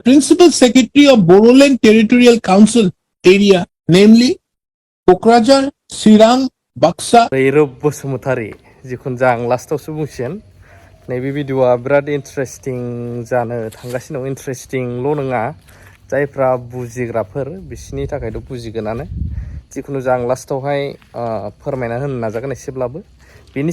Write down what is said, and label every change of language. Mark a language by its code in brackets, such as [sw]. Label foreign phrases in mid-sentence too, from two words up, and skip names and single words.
[en] Principal Secretary of Bodoland Territorial Council area, namely Kokrajhar, Chirang, Baksa. [brx] रैरब बसुमतारी जिखुनु जा आं लास्टावसो बुंसिगोन नैबे भिडिअआ बिराद इन्टारेस्टिं जानो थांगासिनो दं इन्टारेस्टिंल' नङा जायफ्रा बुजिग्राफोर बिसोरनि थाखायथ' बुजिगोनानो जिखुनु जा आं लास्टावहाय फोरमायना होनो नाजागोन एसेब्लाबो बेनि